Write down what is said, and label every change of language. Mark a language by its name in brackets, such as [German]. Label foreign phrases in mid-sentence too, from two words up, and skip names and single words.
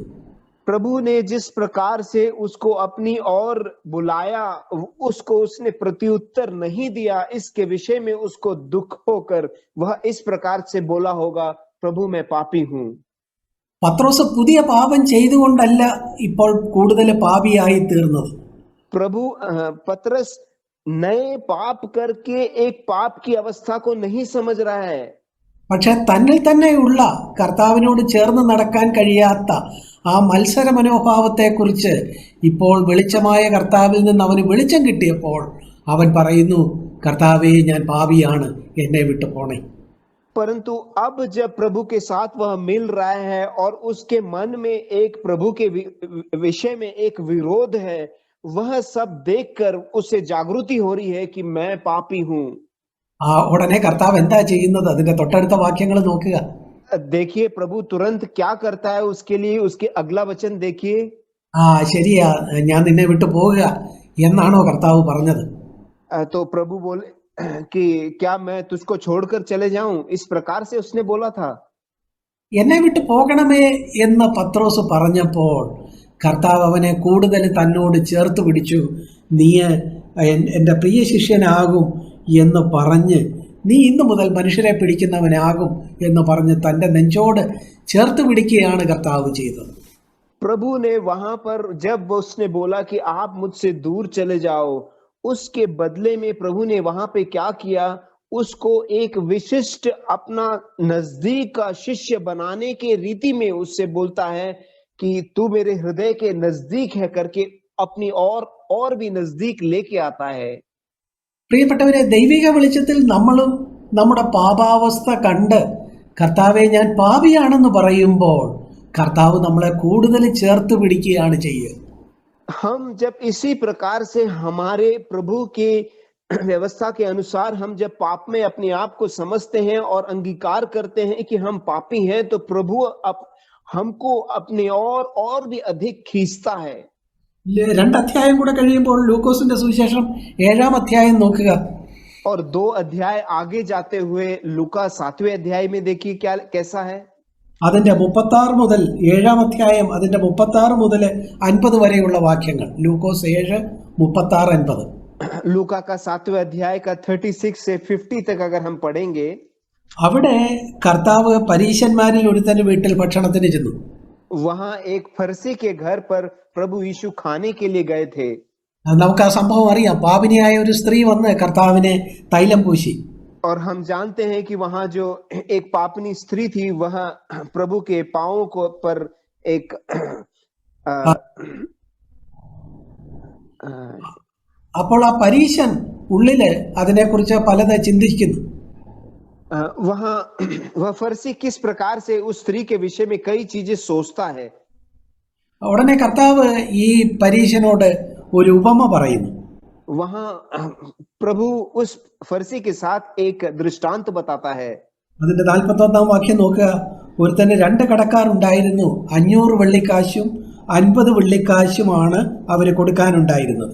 [Hindi] प्रभु ने जिस प्रकार से उसको अपनी ओर बुलाया, उसको उसने प्रत्युत्तर नहीं दिया, इसके विषय में उसको दुख होकर वह इस प्रकार से बोला होगा, प्रभु मैं पापी हूं. [Malayalam] പത്രോസ് പുതിയ പാപം ചെയ്തുകൊണ്ടല്ല ഇപ്പോൾ കൂടുതൽ പാപിയായി തീർന്നത്. [Hindi] प्रभु पतरस नए पाप करके एक पाप की अवस्था को नहीं समझ रहा है, [Malayalam] പക്ഷെ തന്നിൽ തന്നെയുള്ള കർത്താവിനോട് ചേർന്ന് നടക്കാൻ കഴിയാത്ത ആ മത്സര മനോഭാവത്തെക്കുറിച്ച് ഇപ്പോൾ വെളിച്ചമായ കർത്താവിൽ നിന്ന് അവന് വെളിച്ചം കിട്ടിയപ്പോൾ അവൻ പറയുന്നു, കർത്താവേ, ഞാൻ പാപിയാണ്, എന്നെ വിട്ടു പോണേ. [Hindi] परंतु अब जब प्रभु के साथ वह मिल रहा है और उसके मन में एक प्रभु के विषय में एक विरोध है, वह सब देखकर उसे जागृति हो रही है कि मैं पापी हूं. [Malayalam] ആ ഉടനെ കർത്താവ് എന്താ ചെയ്യുന്നത്? അതിന്റെ തൊട്ടടുത്ത വാക്യങ്ങൾ നോക്കുക. [Hindi] देखिए प्रभु तुरंत क्या करता है उसके लिए, उसके अगला वचन देखिए. [Malayalam] ആ ശരിയാ, ഞാൻ നിന്നെ വിട്ടു പോകുക എന്നാണോ കർത്താവ് പറഞ്ഞത്? [Hindi] तो प्रभु बोले कि क्या मैं तुझको छोड़कर चले जाऊं, इस प्रकार से उसने बोला था. [Malayalam] എന്നെ വിട്ടു പോകണമേ എന്ന് പത്രോസ് പറഞ്ഞപ്പോൾ കർത്താവ് അവനെ കൂടുതൽ തന്നോട് ചേർത്ത് പിടിച്ചു. നീ എൻ്റെ പ്രിയ ശിഷ്യനാകും എന്ന് പറഞ്ഞ്, നീ ഇന്നു മുതൽ മനുഷ്യരെ പിടിക്കുന്നവനാകും എന്ന് പറഞ്ഞ് തൻ്റെ നെഞ്ചോട് ചേർത്ത് പിടിക്കുകയാണ് കർത്താവ് ചെയ്തത്. [Hindi] प्रभु ने वहां पर जब उसने बोला कि आप मुझसे दूर चले जाओ, उसके बदले में प्रभु ने वहां पे क्या किया, उसको एक विशिष्ट अपना नजदीक का शिष्य बनाने के रीति में उससे बोलता है कि तू मेरे हृदय के नजदीक है करके अपनी और भी नजदीक लेके आता है. [Malayalam] പ്രിയപ്പെട്ടവരെ, ദൈവിക വെളിച്ചത്തിൽ നമ്മളും നമ്മുടെ പാപാവസ്ഥ കണ്ട് കർത്താവെ, ഞാൻ പാപിയാണെന്ന് പറയുമ്പോൾ കർത്താവ് നമ്മളെ കൂടുതൽ ചേർത്ത് പിടിക്കുകയാണ് ചെയ്യുക. [Hindi] हम जब इसी प्रकार से हमारे प्रभु के व्यवस्था के अनुसार हम जब पाप में अपने आप को समझते हैं और अंगीकार करते हैं कि हम पापी हैं, तो प्रभु हमको अपने और भी अधिक खींचता है. [Malayalam] 2 അധ്യായം കൂടെ കഴിയുമ്പോൾ ലൂക്കോസിന്റെ സുവിശേഷം 7-ാം അധ്യായം നോക്കുക. [Hindi] और 2 अध्याय आगे जाते हुए लूका 7वें अध्याय में देखिए क्या कैसा है. [Malayalam] അതിന്റെ 36 മുതൽ 7-ാം അധ്യായം അതിന്റെ 36 മുതൽ 50 വരെയുള്ള വാക്യങ്ങൾ. ലൂക്കോസ് 7:36-50. [Hindi] लूका का 7वें अध्याय का 36 से 50 तक अगर हम पढ़ेंगे, [Malayalam] അവിടെ കർത്താവ് പരീശന്മാരിൽ ഒരുത്തന്റെ വീട്ടിൽ ഭക്ഷണത്തിന് ചെന്നു. [Hindi] वहां एक फरसी के घर पर प्रभु यीशु खाने के लिए गए थे. [Malayalam] നമുക്ക് ആ സംഭവം അറിയാം. പാപിനിയായ ഒരു സ്ത്രീ വന്ന് കർത്താവിനെ തൈലം പൂശി. [Hindi] और हम जानते हैं कि वहां जो एक पापनी स्त्री थी, वह प्रभु के पांवों को पर एक [Malayalam] അപ്പോൾ ആ പരീശൻ ഉള്ളില് അതിനെക്കുറിച്ച് പലത് ചിന്തിക്കുന്നു. [Hindi] वह फरसी किस प्रकार से उस स्त्री के विषय में कई चीजें सोचता है. [Malayalam] ഉടനെ കർത്താവ് ഈ പരീശനോട് ഒരു ഉപമ പറയുന്നു. [Hindi] वहां प्रभु उस फरसी के साथ एक दृष्टांत बताता है. [Malayalam] അതിന്റെ 41-ാം വാക്യം നോക്കുക. ഒരുത്തന് 2 കടക്കാർ ഉണ്ടായിരുന്നു. 500 വെള്ളിക്കാശും 50 വെള്ളിക്കാശുമാണ് അവര് കൊടുക്കാനുണ്ടായിരുന്നത്.